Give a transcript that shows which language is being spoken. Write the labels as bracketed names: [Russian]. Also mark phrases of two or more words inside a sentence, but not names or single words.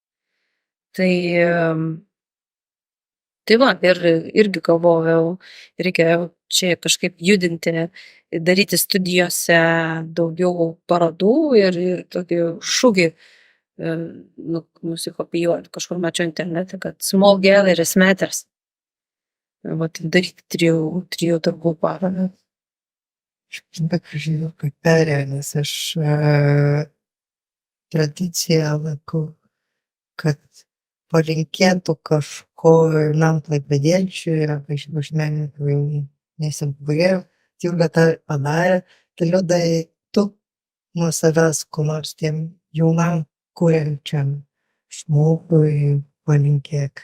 [Lithuanian] Tai va, ir irgi galvojau, reikia čia kažkaip judinti, daryti studijose daugiau parodų ir tokį šūkį nusikopijuoti. Kažkur mačiau internete, kad [English] small galleries matters. [Lithuanian] Vat daryti 3 darbų parodą. Žiūrėjau, kaip perėjo, nes aš tradiciją laikau, kad palinkėtų kažko nam klaipėdiečiui ir aš nesibūrėjau, Jurga tą padarė, tai Liudai, tu nuo savęs ko nors tiem jaunam kuriančiam žmogui palinkėk.